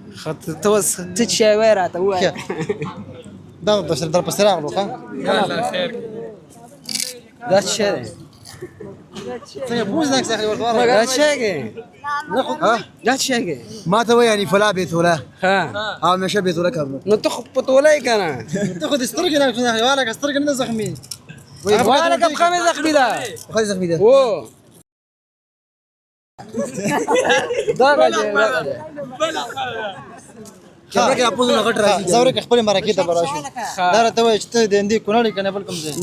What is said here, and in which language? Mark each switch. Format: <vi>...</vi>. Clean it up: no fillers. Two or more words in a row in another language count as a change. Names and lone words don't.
<ps>ته اوس څه چې شی وایې راته ووایه دا درپسې راغلو ښه دا څه شی دی څنګه پوښ نه کړې ورته دا څه شی دی دا څه شی دی ما ته وایي فلا بیتوله ها</ps> <fa>همیشه بیتوله کردم</fa> <ps>نو ته خو په توله یې که نه ته خو دې سترګې نه کړې حیوانه که سترګې نه ده زخمي والا که پښه مې زخمي ده</ps> <fa>خیلی زخمی ده</fa> <ps>او دغه دی زه ورکه خپلې مرکې ته به راشو دا راته وایي چې ته د هندي کونړ یې که نه بل کوم ځای</ps>